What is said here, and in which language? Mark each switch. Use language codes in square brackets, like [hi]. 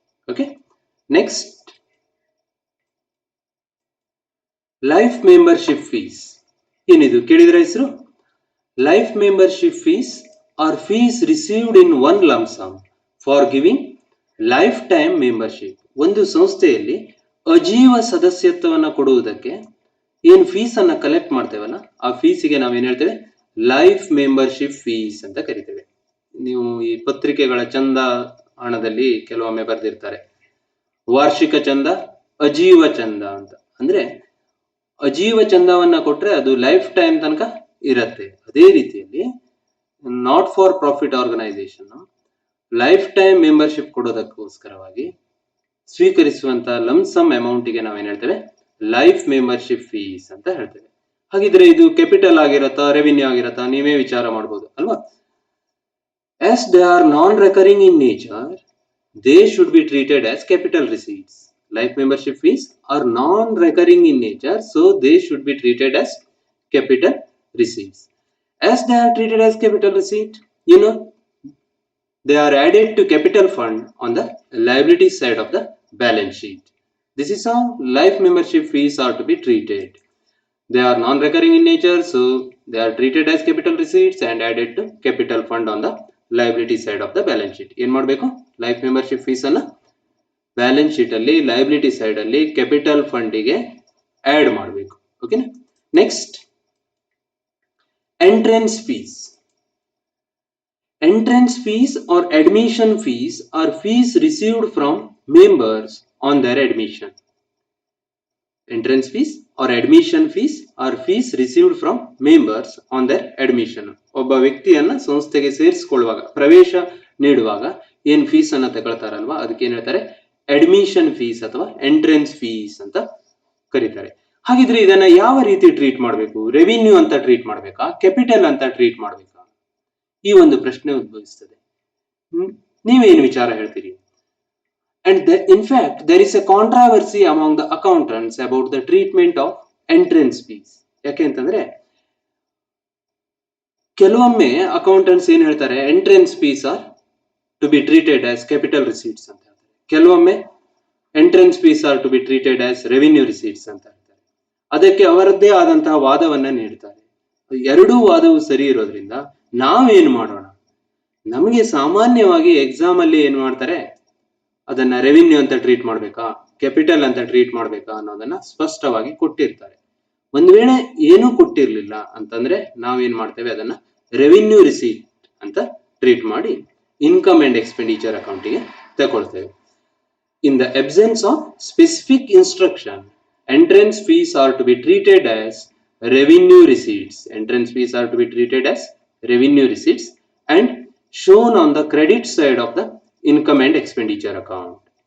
[en] Okay, next, life membership fees. [kn] ಏನಿದು ಕೇಳಿದ್ರೆ ಹೆಸರು? [en] Life membership fees are fees received in one lump sum for giving lifetime membership. [kn] ಒಂದು ಸಂಸ್ಥೆಯಲ್ಲಿ ಅಜೀವ ಸದಸ್ಯತ್ವವನ್ನು ಕೊಡುವುದಕ್ಕೆ ಏನ್ ಫೀಸ್ ಅನ್ನ ಕಲೆಕ್ಟ್ ಮಾಡ್ತೇವಲ್ಲ, ಆ ಫೀಸಿಗೆ ನಾವೇನ್ ಹೇಳ್ತೇವೆ, ಲೈಫ್ ಮೆಂಬರ್ಶಿಪ್ ಫೀಸ್ ಅಂತ ಕರಿತೇವೆ. ನೀವು ಈ ಪತ್ರಿಕೆಗಳ ಚಂದ ಹಣದಲ್ಲಿ ಕೆಲವೊಮ್ಮೆ ಬರೆದಿರ್ತಾರೆ ವಾರ್ಷಿಕ ಚಂದ, ಅಜೀವ ಚಂದ ಅಂತ. ಅಂದ್ರೆ ಅಜೀವ ಚಂದವನ್ನ ಕೊಟ್ರೆ ಅದು ಲೈಫ್ ಟೈಮ್ ತನಕ ಇರತ್ತೆ. ಅದೇ ರೀತಿಯಲ್ಲಿ not for profit organisation life time membership ಕೊಡೋದಕ್ಕೋಸ್ಕರವಾಗಿ ಸ್ವೀಕರಿಸುವಂತಹ lump sum ಅಮೌಂಟಿಗೆ ನಾವೇನ್ ಹೇಳ್ತೇವೆ, ಲೈಫ್ ಮೆಂಬರ್ಶಿಪ್ ಫೀಸ್ ಅಂತ ಹೇಳ್ತೇವೆ. ಹಾಗಿದ್ರೆ ಇದು ಕ್ಯಾಪಿಟಲ್ ಆಗಿರತ್ತಾ, ರೆವಿನ್ಯೂ ಆಗಿರತ್ತಾ, ನೀವೇ ವಿಚಾರ ಮಾಡಬಹುದು ಅಲ್ವಾ? [en] As they are non-recurring in nature, they should be treated as capital receipts. Life membership fees are non-recurring in nature, so they should be treated as capital receipts. As they are treated as capital receipt, they are added to capital fund on the liability side of the balance sheet. This is how life membership fees are to be treated. They are non-recurring in nature, so they are treated as capital receipts and added to capital fund on the liability side of the balance sheet. [kn] ಏನ್ ಮಾಡಬೇಕು, life membership fees ಅನ್ನ balance sheet ಅಲ್ಲಿ liability side ಅಲ್ಲಿ capital ಫಂಡಿಗೆ add ಮಾಡಬೇಕು. [en] Okay, next, entrance fees. Entrance fees or admission fees are fees received from members on their admission. Entrance fees or admission fees are fees received from members on their admission. [kn] ಒಬ್ಬ ವ್ಯಕ್ತಿಯನ್ನ ಸಂಸ್ಥೆಗೆ ಸೇರಿಸಿಕೊಳ್ಳುವಾಗ, ಪ್ರವೇಶ ನೀಡುವಾಗ ಏನ್ fees ಅನ್ನ ತಗೊಳ್ತಾರಲ್ವಾ, ಅದಕ್ಕೆ ಏನ್ ಹೇಳ್ತಾರೆ, ಅಡ್ಮಿಷನ್ ಫೀಸ್ ಅಥವಾ ಎಂಟ್ರೆನ್ಸ್ ಫೀಸ್ ಅಂತ ಕರೀತಾರೆ. ಹಾಗಿದ್ರೆ ಇದನ್ನ ಯಾವ ರೀತಿ ಟ್ರೀಟ್ ಮಾಡಬೇಕು? ರೆವಿನ್ಯೂ ಅಂತ ಟ್ರೀಟ್ ಮಾಡ್ಬೇಕಾ, ಕ್ಯಾಪಿಟಲ್ ಅಂತ ಟ್ರೀಟ್ ಮಾಡ್ಬೇಕಾ? ಈ ಒಂದು ಪ್ರಶ್ನೆ ಉದ್ಭವಿಸ್ತದೆ. ನೀವೇನು ವಿಚಾರ ಹೇಳ್ತೀರಿ? [en] And in fact, there is a controversy among the accountants about the treatment of entrance fees. [kn] ಯಾಕೆ ಅಂತಂದ್ರೆ ಕೆಲವೊಮ್ಮೆ ಅಕೌಂಟೆಂಟ್ಸ್ ಏನ್ ಹೇಳ್ತಾರೆ, [en] entrance fees are to be treated as capital receipts [kn] ಅಂತ ಹೇಳ್ತಾರೆ. ಕೆಲವೊಮ್ಮೆ [en] entrance fees are to be treated as revenue receipts [kn] ಅಂತ ಹೇಳ್ತಾರೆ. ಅದಕ್ಕೆ ಅವರದ್ದೇ ಆದಂತಹ ವಾದವನ್ನ ನೀಡ್ತಾರೆ. ಎರಡೂ ವಾದವು ಸರಿ ಇರೋದ್ರಿಂದ ನಾವೇನ್ ಮಾಡೋಣ? ನಮಗೆ ಸಾಮಾನ್ಯವಾಗಿ ಎಕ್ಸಾಮ್ ಅಲ್ಲಿ ಏನ್ ಮಾಡ್ತಾರೆ, ಅದನ್ನ ರೆವಿನ್ಯೂ ಅಂತ ಟ್ರೀಟ್ ಮಾಡ್ಬೇಕಾ, ಕ್ಯಾಪಿಟಲ್ ಅಂತ ಟ್ರೀಟ್ ಮಾಡ್ಬೇಕಾ ಅನ್ನೋದನ್ನ ಸ್ಪಷ್ಟವಾಗಿ ಕೊಟ್ಟಿರ್ತಾರೆ. ಒಂದ್ ವೇಳೆ ಏನೂ ಕೊಟ್ಟಿರ್ಲಿಲ್ಲ ಅಂತಂದ್ರೆ ನಾವೇನ್ ಮಾಡ್ತೇವೆ, ಅದನ್ನ ರೆವಿನ್ಯೂ ರಿಸೀಟ್ ಅಂತ ಟ್ರೀಟ್ ಮಾಡಿ ಇನ್ಕಮ್ ಅಂಡ್ ಎಕ್ಸ್ಪೆಂಡಿಚರ್ ಅಕೌಂಟಿಗೆ ತಗೊಳ್ತೇವೆ. [en] In the absence of specific instruction, entrance fees are to be treated as revenue receipts. Entrance fees are to be treated as revenue receipts and shown on the credit side of the income and expenditure account.